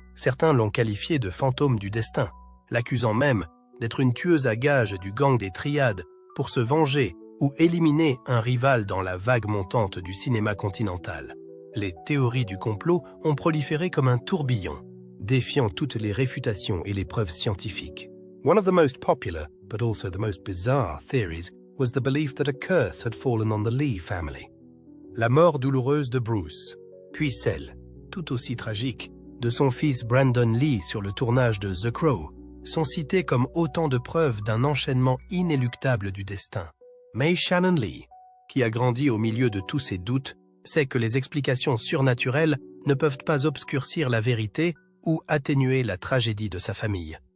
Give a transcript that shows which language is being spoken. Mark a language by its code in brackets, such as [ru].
[fr] Certains l'ont qualifiée de fantôme du destin, l'accusant même d'être une tueuse à gages du gang des triades pour se venger ou éliminer un rival dans la vague montante du cinéma continental. Les théories du complot ont proliféré comme un tourbillon, défiant toutes les réfutations et les preuves scientifiques. [en] One of the most popular, but also the most bizarre theories was the belief that a curse had fallen on the Lee family. [fr] La mort douloureuse de Bruce, puis celle, tout aussi tragique, de son fils Brandon Lee sur le tournage de The Crow, sont citées comme autant de preuves d'un enchaînement inéluctable du destin. Mais Shannon Lee, qui a grandi au milieu de tous ces doutes, sait que les explications surnaturelles ne peuvent pas obscurcir la vérité ou atténuer la tragédie de sa famille.